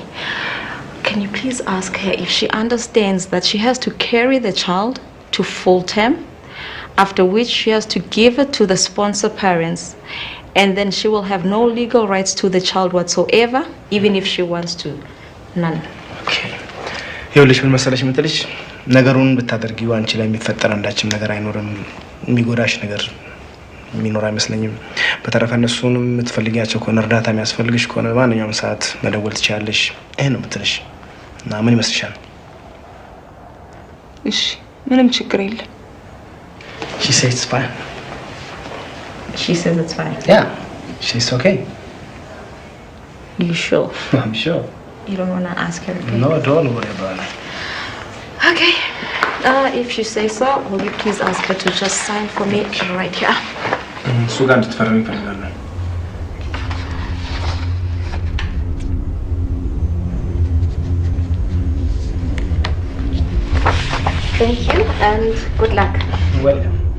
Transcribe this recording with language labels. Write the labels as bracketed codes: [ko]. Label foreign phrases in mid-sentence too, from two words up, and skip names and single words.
[en] Can you please ask her if she understands that she has to carry the child to full term, after which she has to give it to the sponsor parents, and then she will have no legal rights to the child whatsoever, even if she wants to. None. Okay. [am] ይኸውልሽ ምን መሰለሽ የምትልሽ ነገሩን ብታደርጊው አንቺ ላይ የሚፈጠር አንዳችም ነገር አይኖርም የሚጎዳሽ ነገር የሚኖር አይመስለኝም በተረፈ እነሱንም የምትፈልጊያቸው ከሆነ እርዳታ የሚያስፈልግሽ ከሆነ በማንኛውም ሰዓት መደወል ትችያለሽ ይሄን ነው የምትልሽ እና ምን ይመስልሻል እሺ ምንም ችግር የለም [en] She says it's fine. She says it's fine. Yeah, she's okay. You sure? I'm sure. You don't want to ask her again? No, don't worry about it. Okay. If you say so, will you please ask her to just sign for me right here? [am] እሱ ጋር እንድትፈርሚ እፈልጋለሁ [en] Thank you and good luck. Welcome.